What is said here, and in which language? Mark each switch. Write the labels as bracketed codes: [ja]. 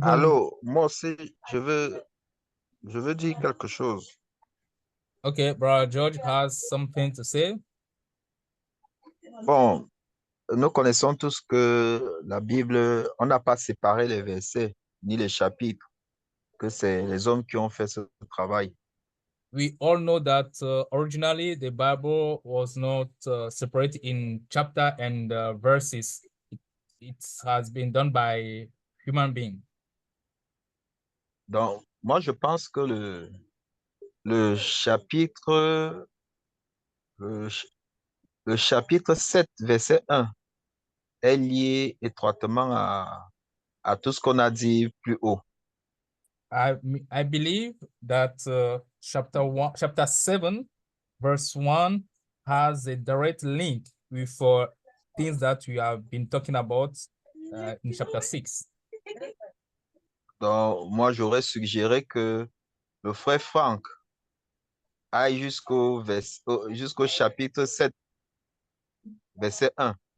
[fr] Allô, moi aussi, je veux dire quelque chose. [en] Okay, Brother George has something to say. [fr] Bon, nous connaissons tous que la Bible, on n'a pas séparé les versets ni les chapitres, que c'est les hommes qui ont fait ce travail. [en] We all know that originally the Bible was not separated in chapter and verses. It has been done by human beings. [fr] Donc, moi, je pense que le chapitre, le chapitre 7, verset 1, est lié étroitement à tout ce qu'on a dit plus haut. [en] I believe that chapter 7, verse 1 has a direct link with things that we have been talking about in chapter 6. [fr] Donc, moi, j'aurais suggéré que le frère Franck aille jusqu'au chapitre 7, verset 1,